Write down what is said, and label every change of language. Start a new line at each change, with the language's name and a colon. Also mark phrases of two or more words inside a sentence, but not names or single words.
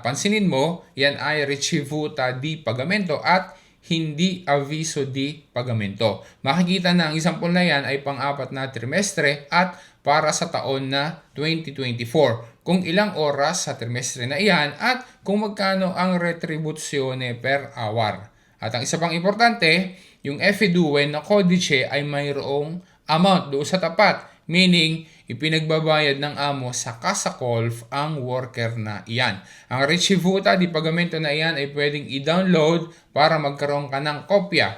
Filipino: Pansinin mo, yan ay
Italian: Ricevuta di Pagamento
Filipino: at hindi
Italian: Aviso di Pagamento.
Filipino: Makikita na ang example na yan ay pang-apat na trimestre at para sa taon na 2024. Kung ilang oras sa trimestre na iyan at kung magkano ang retribuzione
English: per hour.
Filipino: At ang isa pang importante, yung F2 na Codice ay mayroong amount doon sa tapat. Meaning, ipinagbabayad ng amo sa Kasakolf ang worker na iyan. Ang
Italian: Richivuta di pagamento
Filipino: na iyan ay pwedeng i-download para magkaroon ka ng kopya.